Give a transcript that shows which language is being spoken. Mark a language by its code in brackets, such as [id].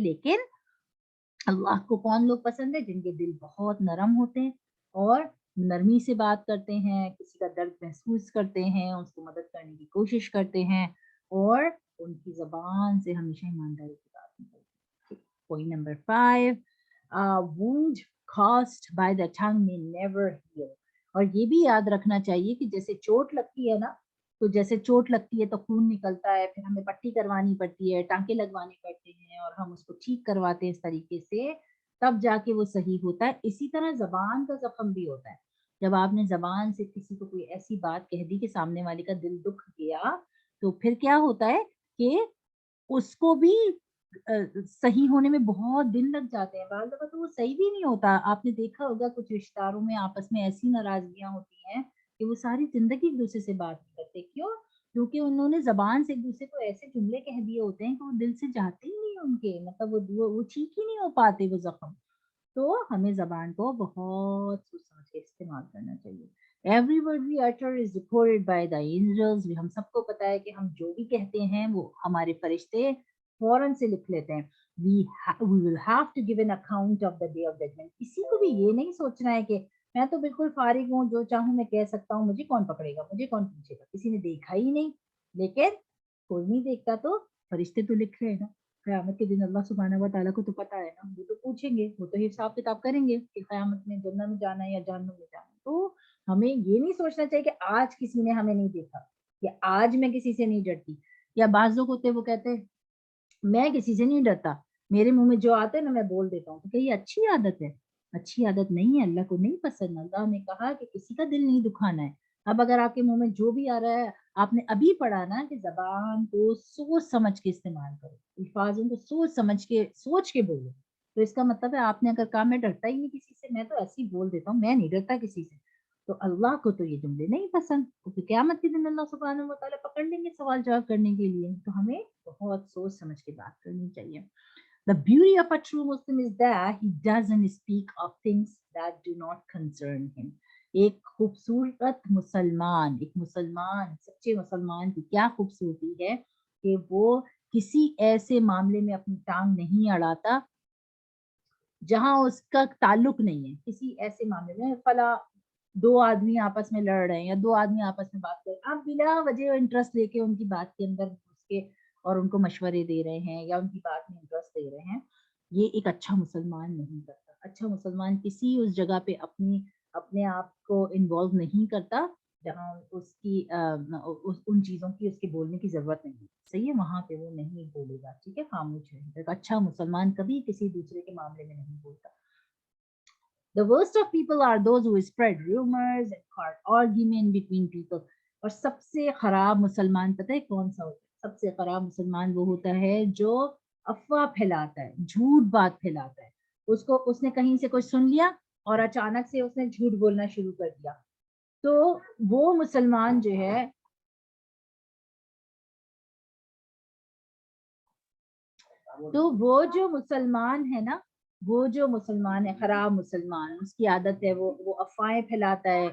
[ur] لیکن اللہ کو کون لوگ پسند ہے؟ جن کے دل بہت نرم ہوتے ہیں اور نرمی سے بات کرتے ہیں، کسی کا درد محسوس کرتے ہیں، اس کو مدد کرنے کی کوشش کرتے ہیں، اور ان کی زبان سے ہمیشہ ایمانداری کی بات نکلتی ہے. Point number 5، [en] wound caused by the tongue may never heal. [ur] اور یہ بھی یاد رکھنا چاہیے کہ جیسے چوٹ لگتی ہے نا، تو جیسے چوٹ لگتی ہے تو خون نکلتا ہے، پھر ہمیں پٹی کروانی پڑتی ہے، ٹانکے لگوانے پڑتے ہیں اور ہم اس کو ٹھیک کرواتے ہیں اس طریقے سے، تب جا کے وہ صحیح ہوتا ہے. اسی طرح زبان کا زخم بھی ہوتا ہے. جب آپ نے زبان سے کسی کو کوئی ایسی بات کہہ دی کہ سامنے والے کا دل دکھ گیا، تو پھر کیا ہوتا ہے کہ اس کو بھی صحیح ہونے میں بہت دن لگ جاتے ہیں. بعض دفعہ تو وہ صحیح بھی نہیں ہوتا. آپ نے دیکھا ہوگا کچھ رشتہ داروں میں آپس میں ایسی ناراضگیاں ہوتی ہیں کہ وہ ساری زندگی ایک دوسرے سے بات نہیں کرتے. کیوں؟ کیونکہ انہوں نے زبان سے ایک دوسرے کو ایسے جملے کہہ دیے ہوتے ہیں کہ وہ دل سے جاتے ہی نہیں ان کے، مطلب وہ ٹھیک ہی نہیں ہو پاتے وہ زخم. تو ہمیں زبان کو بہت سوچ سمجھ کے استعمال کرنا چاہیے. [en] Every word we utter is recorded by the angels. [ur] ہم سب کو پتا ہے کہ ہم جو بھی کہتے ہیں وہ ہمارے فرشتے فوراً سے لکھ لیتے ہیں. [en] We will have to give an account of the day of judgment. [ur] کسی کو بھی یہ نہیں سوچنا ہے کہ میں تو بالکل فارغ ہوں، جو چاہوں میں کہہ سکتا ہوں، مجھے کون پکڑے گا، مجھے کون پوچھے گا. کسی نے دیکھا ہی نہیں، لیکن کوئی نہیں دیکھتا تو فرشتے تو لکھ رہے ہیں نا. قیامت کے دن اللہ سبحانہ و تعالیٰ کو تو پتا ہے نا، وہ تو پوچھیں گے، وہ تو حساب کتاب کریں گے کہ قیامت میں جنت میں جانا ہے یا جہنم میں جانا ہے. تو ہمیں یہ نہیں سوچنا چاہیے کہ آج کسی نے ہمیں نہیں دیکھا، یا آج میں کسی سے نہیں ڈرتی. یا بعض لوگ ہوتے وہ کہتے ہیں میں کسی سے نہیں ڈرتا، میرے منہ میں جو آتا ہے نا میں بول دیتا ہوں. تو کہ یہ اچھی عادت ہے؟ اچھی عادت نہیں ہے، اللہ کو نہیں پسند. اللہ نے کہا کہ کسی کا دل نہیں دکھانا ہے. اب اگر آپ کے منہ میں جو بھی آ رہا ہے، آپ نے ابھی پڑھا نا کہ زبان کو سوچ سمجھ کے استعمال کرو، الفاظوں کو سوچ کے بولو. تو اس کا مطلب ہے آپ نے اگر کہا میں ڈرتا ہی نہیں کسی سے، میں تو ایسے ہی بول دیتا ہوں، میں نہیں ڈرتا کسی سے، تو اللہ کو تو یہ جملے نہیں پسند، کیونکہ قیامت کے دن اللہ سبحانہ و تعالیٰ پکڑ لیں گے سوال جواب کرنے کے لیے. تو ہمیں بہت سوچ سمجھ کے بات کرنی چاہیے. [en] The beauty of a true Muslim is that he doesn't speak of things that do not concern him. [ur] ایک خوبصورت مسلمان، ایک مسلمان، سچے مسلمان کی کیا خوبصورتی ہے کہ وہ کسی ایسے معاملے میں اپنی ٹانگ نہیں اڑاتا جہاں اس کا تعلق نہیں ہے. کسی ایسے معاملے میں فلاں دو آدمی آپس میں لڑ رہے ہیں یا دو آدمی آپس میں بات کر رہے ہیں، آپ بلا وجہ انٹرسٹ لے کے ان کی بات کے اندر گھس کے اور ان کو مشورے دے رہے ہیں یا ان کی بات میں انٹرسٹ دے رہے ہیں، یہ ایک اچھا مسلمان نہیں کرتا. اچھا مسلمان کسی اس جگہ پہ اپنے آپ کو انوالو نہیں کرتا جہاں اس کی ان چیزوں کی اس کے بولنے کی ضرورت نہیں. صحیح ہے، وہاں پہ وہ نہیں بولے گا، ٹھیک ہے، خاموش رہے. ایک اچھا مسلمان کبھی کسی دوسرے کے معاملے میں نہیں بولتا. [en] The worst of people are those who spread rumors and start argument between people. [ur] اور سب سے خراب مسلمان پتہ ہے کون سا ہوتا ہے؟ سب سے خراب مسلمان وہ ہوتا ہے جو افواہ پھیلاتا ہے، جھوٹ بات پھیلاتا ہے. اس نے کہیں سے کچھ سن لیا اور اچانک سے اس نے جھوٹ بولنا شروع کر دیا. تو وہ مسلمان جو ہے وہ جو مسلمان ہے نا، وہ جو مسلمان ہے خراب مسلمان، اس کی عادت ہے وہ افواہیں پھیلاتا ہے.